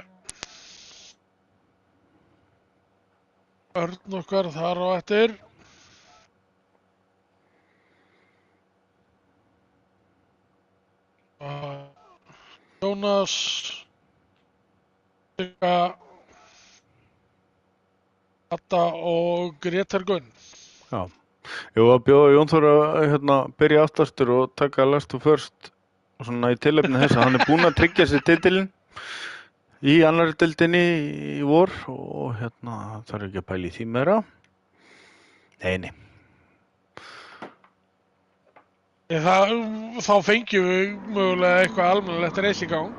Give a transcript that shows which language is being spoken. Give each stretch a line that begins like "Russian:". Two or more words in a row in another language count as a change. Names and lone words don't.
Icelandic: Örn okkar þar á eftir Jónas Adda og Grétar Gunn Já, ég var að bjóða Jón Þór að hérna, byrja aftastur og taka
English: last to first
Icelandic: og svona í tilefni þess að hann er búinn að tryggja sér titilinn í annarri deildinni í vor og hérna þarf ekki að pæla í því meira. Nei. Þá fengjum við mögulega eitthvað almennilegt reis í gang.